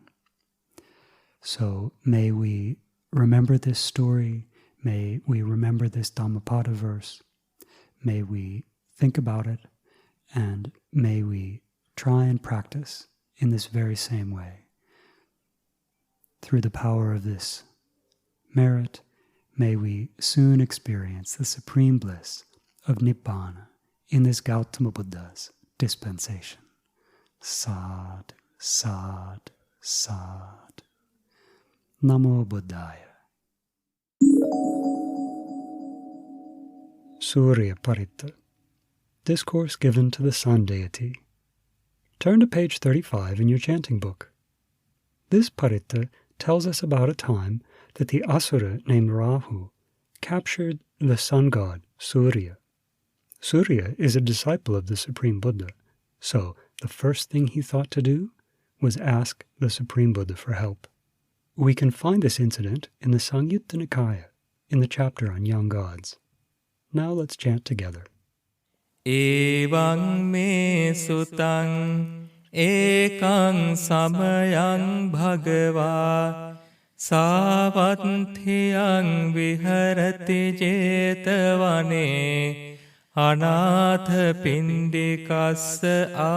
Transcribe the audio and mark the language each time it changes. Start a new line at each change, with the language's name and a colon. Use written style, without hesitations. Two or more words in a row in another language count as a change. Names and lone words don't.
English: So may we remember this story, may we remember this Dhammapada verse, may we think about it, and may we try and practice in this very same way. Through the power of this merit, may we soon experience the supreme bliss of Nibbana in this Gautama Buddha's dispensation.
Pali: Sadhu, sadhu, sadhu. Namo Buddhaya. Surya Paritta.
English: Discourse given to the sun deity. Turn to page 35 in your chanting book. This Paritta tells us about a time that the Asura named Rahu captured the sun god Surya. Surya is a disciple of the Supreme Buddha, so the first thing he thought to do was ask the Supreme Buddha for help. We can find this incident in the Samyutta Nikaya, in the chapter on young gods. Now let's chant together.
Pali: Evang me sutang ekang samayang bhagava savatthiyang viharati jetavane anatha pindikassa